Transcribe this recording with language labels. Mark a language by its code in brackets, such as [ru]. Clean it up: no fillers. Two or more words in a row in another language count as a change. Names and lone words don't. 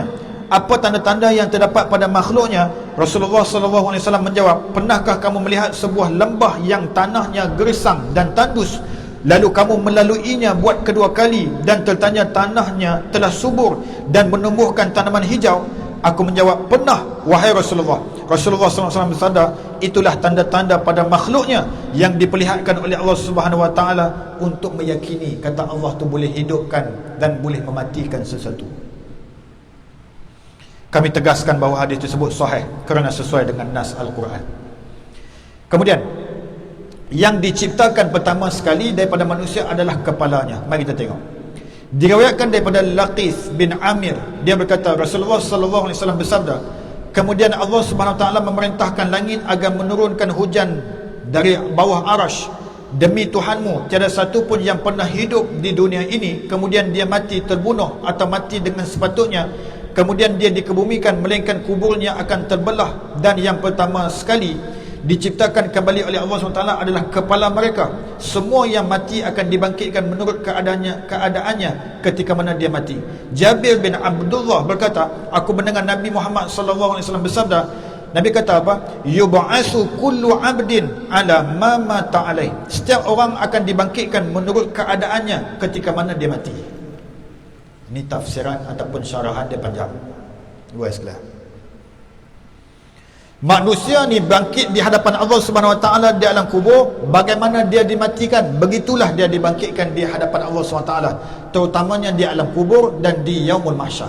[ms] Apa tanda-tanda yang terdapat pada makhluknya? Rasulullah [ar] صلى الله عليه وسلم [ms] menjawab, pernahkah kamu melihat sebuah lembah yang tanahnya gersang dan tandus, lalu kamu melaluinya buat kedua kali dan tertanya tanahnya telah subur dan menumbuhkan tanaman hijau? Aku menjawab, pernah wahai Rasulullah. Rasulullah SAW bersabda, itulah tanda-tanda pada makhluknya yang diperlihatkan oleh Allah [ar] سبحانه وتعالى [ms] untuk meyakini kata Allah tu boleh hidupkan dan boleh mematikan sesuatu. Kami tegaskan bahawa hadis tersebut sahih kerana sesuai dengan nas Al-Quran. Kemudian, yang diciptakan pertama sekali daripada manusia adalah kepalanya. Mari kita tengok. Diriwayatkan daripada Laqith bin Amir, dia berkata, Rasulullah [ar] صلى الله عليه وسلم [ms] bersabda, kemudian Allah [ar] سبحانه وتعالى [ms] memerintahkan langit agar menurunkan hujan dari bawah arash. Demi Tuhanmu, tiada satu pun yang pernah hidup di dunia ini kemudian dia mati terbunuh atau mati dengan sepatutnya, kemudian dia dikebumikan, melainkan kuburnya akan terbelah. Dan yang pertama sekali diciptakan kembali oleh Allah SWT adalah kepala mereka. Semua yang mati akan dibangkitkan menurut keadaannya ketika mana dia mati. Jabir bin Abdullah berkata, aku mendengar Nabi Muhammad SAW bersabda, Nabi kata apa? [ar] يبعث كل عبد على ما مات عليه. [ms] Setiap orang akan dibangkitkan menurut keadaannya ketika mana dia mati. Ini tafsiran ataupun syarahan dia panjang. Luaslah. Manusia ni bangkit di hadapan Allah [ar] سبحانه وتعالى [ms] di alam kubur. Bagaimana dia dimatikan, begitulah dia dibangkitkan di hadapan Allah [ar] سبحانه وتعالى, [ms] terutamanya di alam kubur dan di [ar] يوم المحشر.